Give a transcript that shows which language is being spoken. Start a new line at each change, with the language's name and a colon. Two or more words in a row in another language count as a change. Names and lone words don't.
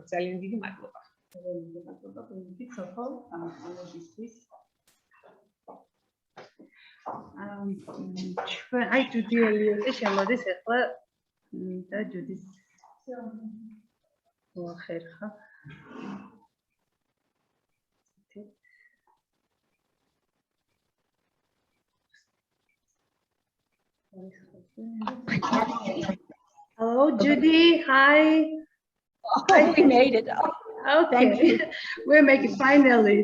Georgian: ძალიან დიდი მადლობა. მადლობა გონებით სოფალ ამასისთვის. ჩვენ აი ჯუდი ელიოტი შემოდის ახლა და ჯუდის მოახერხა.
English: Hello, Judy. Hi. Oh, we made it. Okay, we're making finally.